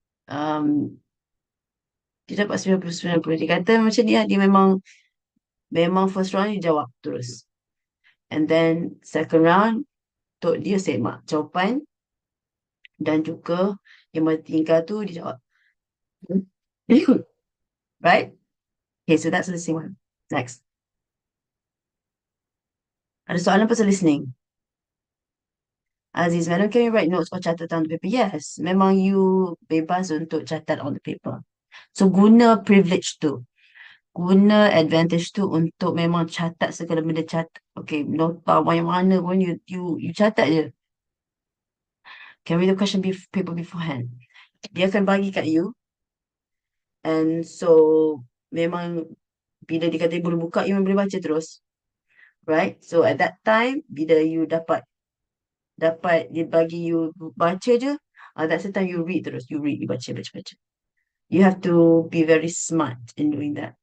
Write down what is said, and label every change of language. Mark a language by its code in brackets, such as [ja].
[ms] Um, dia dapat 90/90. Dia kata macam ni lah, dia memang first round dia jawab terus. And then second round, untuk dia semak jawapan dan juga yang bertingkah tu dia jawab. Right? [en] Okay, so that's the listening one. Next. [ms] Ada soalan pasal listening? [en] Aziz, madam, can you write notes or catat on the paper? [ms] Yes, memang you bebas untuk catat [en] on the paper. [ms] So, guna privilege tu. Guna advantage tu untuk memang catat segala benda catat. Okay, nota yang mana pun you catat je. [en] Can read the question paper beforehand. [ms] Dia akan bagi kat you. And so, memang bila dia kata boleh buka, you boleh baca terus. Right? So, at that time, bila you dapat dia bagi you baca je, [en] that's the time you read [ms] terus. You baca. [en] You have to be very smart in doing that.